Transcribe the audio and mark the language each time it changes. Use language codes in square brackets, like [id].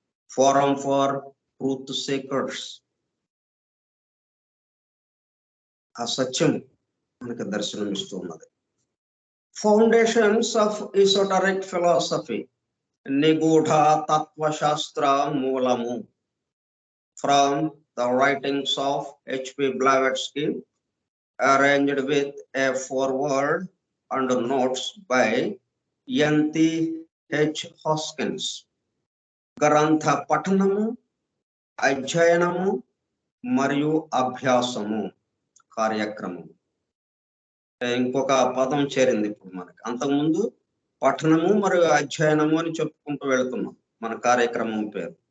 [en] Forum for truth seekers. [te] ఆ సత్యం మనకి దర్శనం ఇస్తూ ఉన్నది. [en] foundations of esoteric philosophy, [te] నిగూఢ తత్వశాస్త్ర మూలము. [en] From the writings of H.P. Blavatsky, arranged with a foreword and notes by N.T.H. Hoskins. [te] గ్రంథ పఠనము, అధ్యయనము మరియు అభ్యాసము కార్యక్రమం. ఇంకొక పదం చేరింది ఇప్పుడు మనకి. అంతకుముందు పఠనము మరియు అధ్యయనము అని చెప్పుకుంటూ వెళ్తున్నాం మన కార్యక్రమం పేరు.